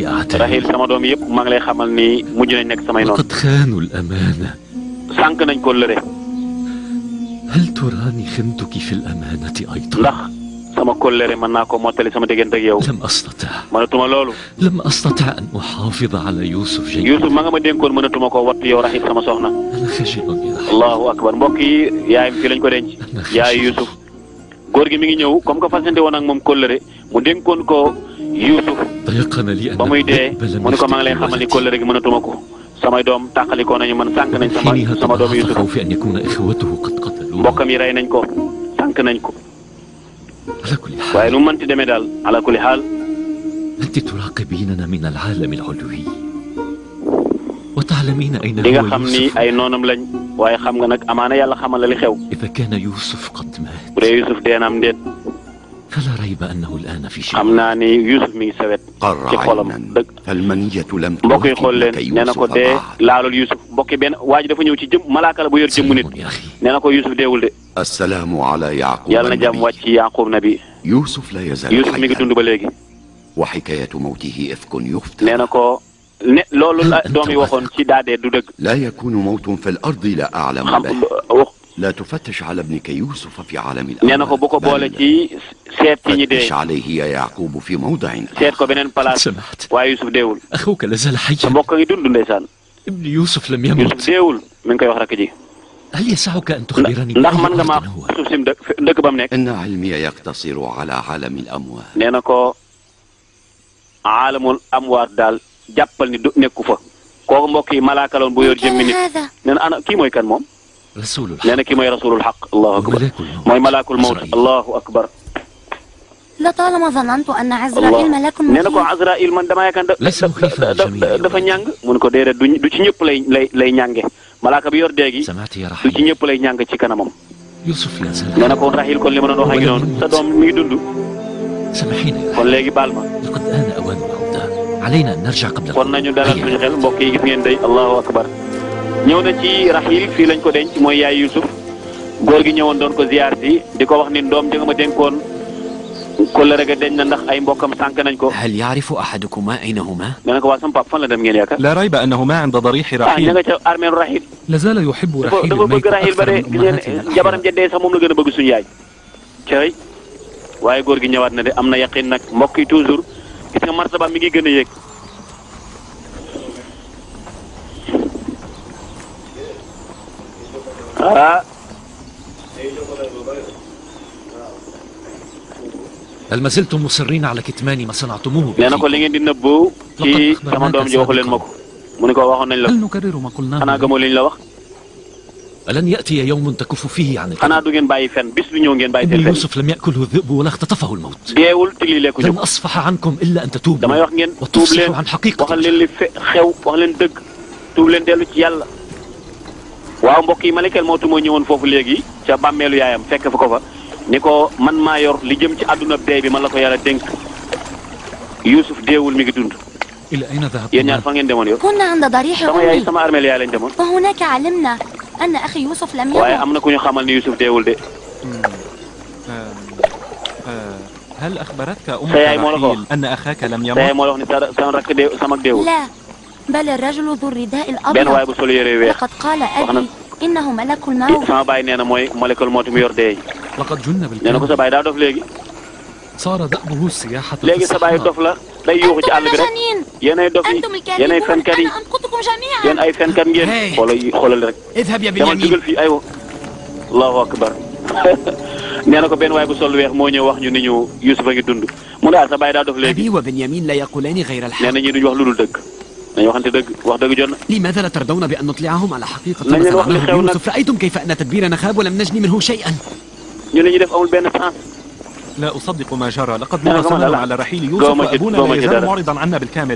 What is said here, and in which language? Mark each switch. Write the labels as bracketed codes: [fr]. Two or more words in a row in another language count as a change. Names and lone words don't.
[ar] Rahil أعداء [wo] sama doom yëpp maa ngi lay xamal ni mujj nañ nekk samay noonu. [ar] لقد خانوا الأمانة [wo] sànq nañ ko lëre. [ar] هل تراني خنتك في الأمانة أيضا؟ [wo] ndax sama kóllëre mën naa ko mottali sama diggante ak yow. [ar] لم أستطع [wo] mënatuma loolu. [ar] لم أستطع أن أحافظ على يوسف [wo] Yuusuf [ar] جيدا. [wo] ma nga ma dénkoon mënatuma koo wattu yow Rahil sama soxna. [ar] أنا خجل يا رحيل الله أكبر [wo] mbokk yi yaayam fii lañ ko denc. yaay Yuusuf. góor gi mi ngi ñëw [fr] comme que [wo] fasante woon ak moom kóllëre mu dénkoon ko Yuusuf [ar] ضيقنا لي أن [wo] ba muy dee [ar] الذئب لم [wo] mu ne ko maa ngi lay [ar] يفتك [wo] xamal ni [ar] ولدي. [wo] kóllëre gi mënatuma ko. samay doom tàqalikoo nañu man sànq nañ [ar] حينها [wo] sama doomu [ar] تضاعف Yuusuf. خوفي أن يكون إخوته قد قتلوه. [wo] mbokkam yi rey nañ ko sànq nañ ko. [ar] على كل [wo] waaye [ar] حال [wo] nu mu mënti demee daal [ar] على كل حال. أنت تراقبيننا من العالم العلوي وتعلمين أين [wo] di nga [ar] هو [wo] xam ni [ar] يوسف. [wo] ay noonam lañ waaye xam nga nag amaana yàlla xamal la li xew. [ar] إذا كان يوسف قد مات [wo] bu dee Yuusuf dee na am déet [ar] فلا ريب أنه الآن في [wo] xam [ar] شيء. [wo] naa ni Yuusuf mi ngi sawet ci xolam dëgg. [ar] فالمنية لم [wo] mbokk yi xool leen [ar] تمكن [wo] nee na ko [ar] يوسف [wo] dee [ar] بعد. [wo] laalul Yuusuf mbokk yi benn waa ji dafa ñëw ci jëm malaaka la bu yor jëmmu nit [ar] سلام يا أخي. [wo] nee na ko Yuusuf deewul de. [ar] السلام على يعقوب [wo] yàlla na jàmm [ar] النبي. [wo] wàcc ci Yaaqub nabi. [ar] يوسف لا يزال [wo] Yuusuf mi ngi [ar] حيا [wo] dund ba léegi. [ar] وحكاية موته إفك [wo] nee [ar] يفترى. [wo] na ko ne loolu la doom yi waxoon ci daadee du dëgg. [ar] لا يكون موت في الأرض لا أعلم [wo] xam [ar] به. [wo] wax [ar] لا تفتش على ابنك يوسف في عالم [wo] nee na ko bu ko boole [ar] الأموات [wo] ci seet ci ñi [ar] فتش [wo] dee [ar] عليه يا يعقوب في موضع [wo] seet ko beneen place [ar] سمعت [wo] waaye Yuusuf deewul. [ar] أخوك لازال [wo] sa [ar] حيا. [wo] mbokk ngi dund ndeysaan. [ar] ابن يوسف لم [wo] Yuusuf [ar] يمت. [wo] deewul mi ngi koy wax rakk ji. [ar] هل يسعك أن تخبرني [wo] ndax [ar] بأي [wo] mën nga maa [ar] أرض هو؟ [wo] suuf sim dëkk ba mu nekk. [ar] إن علمي يقتصر على عالم الأموات. [wo] nee na ko [ar] عالم الأموات [wo] daal jàppal ni du nekku fa kooku mbokk yi malaaka loon bu yor jëmmi nit nee na ana kii mooy kan moom nee na kii mooy [ar] رسول الحق الله أكبر [wo] mooy [ar] ملك الموت الله أكبر لطالما ظننت أن عزرائيل ملك [wo] nee na ko Azraïl man damaa yaakaar dafa ñàng mun ko déedéet du ci ñëpp lay ñànge malaaka bi yor déegi du ci ñëpp lay ñàng ci kanamam nee na ko Rahil kon li ma doon wax ak noonu sa doom mi ngi dund kon léegi baal ma kon nañu dalal suñu xel mbokk yi gis ngeen day [ar] الله أكبر [wo] ñëw na ci Rahil fii lañ ko denc mooy yaay Yusuf góor gi ñëwoon doon ko ziyaar si di ko wax ni doom ja nga ma dénkoon kollëre ga deñ na ndax ay mbokkam sànk nañ ko. [ar] هل يعرف أحدكما أين هما؟ [wo] nee na ko waa sama papa fan la dem ngeen yaakaar. [ar] لا ريب أنهما عند ضريح رحيل. [wo] ña nga ca armeenu Rahil. [ar] لا زال يحب رحيل [wo] dafa bëgg Rahil ba de gis ngeen jabaram ja dee sax moom la gën a bëgg suñu yaay. cay waaye góor gi ñëwaat na de am na yaqin nag mbokk yi toujours gis nga martaba mi ngi gën a yéeg. ah. [ar] هل ما زلتم مصرين على كتمان ما صنعتموه؟ [wo] nee na ko li ngeen di nëbbu ci sama doom ji waxu leen ma ko mu ne ko waxoon nañ la [ar] هل نكرر ما قلناه؟ [wo] xanaa gëmoo li ñu la wax. [ar] ألن يأتي يوم تكف فيه عن [wo] xanaa du ngeen bàyyi fen bis bi ñëw ngeen bàyyi [ar] ابن يوسف لم يأكله الذئب ولا اختطفه الموت. [wo] deewul tili lekku [ar] لن أصفح عنكم إلا أن تتوبوا [wo] damay wax ngeen tuub leen [ar] عن حقيقة [wo] waxal leen li xew wax leen dëgg tuub leen dellu ci yàlla. waaw mbokk yi [ar] ملك الموت [wo] moo ñëwoon foofu léegi ca bàmmeelu yaayam fekk fa ko fa ni ko man maa yor li jëm ci àdduna dee bi man la ko yàlla dénk Yusuf deewul mi ngi dund. [ar] إلى أين ذهبت؟ [wo] yéen ñaar fa ngeen demoon yow. [ar] كنا عند ضريح [wo] sama yaay [ar] أمي [wo] sama armeel yaay lañ demoon. [ar] وهناك علمنا أن أخي يوسف لم [wo] waaye [ar] يمت. [wo] am na ku ñu xamal ni Yusuf deewul de. [ar] هل أخبرتك أمك [wo] sa yaay moo la ko [ar] رحيل أن أخاك لم [wo] sa yaay [ar] يمت؟ [wo] moo la wax ni sama rakk deew sama deewul. [ar] لا بل الرجل ذو الرداء [wo] benn waay [ar] الأبيض [wo] bu sol yére yu weex. [ar] لقد قال أبي إنه ملك الموت. [wo] sama baay nee na mooy [ar] ملك الموت [wo] mi yor dee. [ar] لقد جن [wo] nee na ko sa baay daa dof léegi. [ar] صار دأبه السياحة في [wo] léegi sa baay [ar] الصحراء. [wo] dof la day yuuxu ci àll bi rek. yéenay dof yi [ar] أنتم [wo] yéenay [ar] الكاذبون [wo] fenkat yi [ar] أنا أنقذكم جميعا. [wo] yéen ay fenkat ngeen. xoolal rek. [ar] اذهب يا [wo] demal [ar] بنيامين. [wo] dugal fii aywa. [ar] الله أكبر. [wo] nee na ko benn waay bu sol weex moo ñëw wax ñu ni ñu Yusuf a ngi dund. mu daal sa baay daa dof léegi. [ar] أبي وبنيامين لا يقولان غير [wo] nee [ar] الحق. [wo] na ñii duñu wax lu dul dëgg. dañu waxante dëgg wax dëgg jot na. [ar] لماذا لا ترضون بأن نطلعهم على حقيقة [wo] nañ [ar] ما [wo] leen wax li [ar] صنعناه [wo] xew nag. [ar] بيوسف؟ رأيتم كيف أن تدبيرنا خاب ولم نجني منه شيئا. [wo] ñu li ñu def amul benn sens. [ar] لا أصدق ما جرى. لقد لا، مرسلنا لا. على رحيل قوم يوسف جد- وأبونا قوم لا جد يزال هذا. معرضا عنا بالكامل.